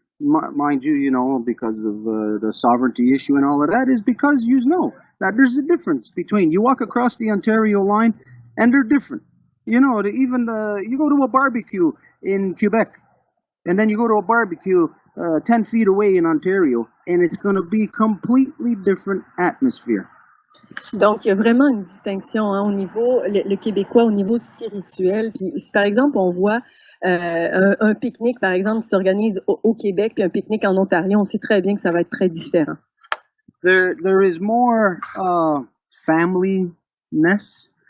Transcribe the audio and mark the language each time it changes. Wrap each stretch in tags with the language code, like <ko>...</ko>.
<en>Mind you, you know, because of the sovereignty issue and all of that, is because you know that there's a difference between, you walk across the Ontario line and they're different. You know, you go to a barbecue in Quebec, and then you go to a barbecue 10 feet away in Ontario, and it's going to be completely different atmosphere.</en> <fr>Donc, il y a vraiment une distinction au niveau, le Québécois au niveau spirituel. Puis, si par exemple, on voit un pique-nique, par exemple, qui s'organise au Québec, puis un pique-nique en Ontario, on sait très bien que ça va être très différent.</fr> <en>There is more familyness.</en>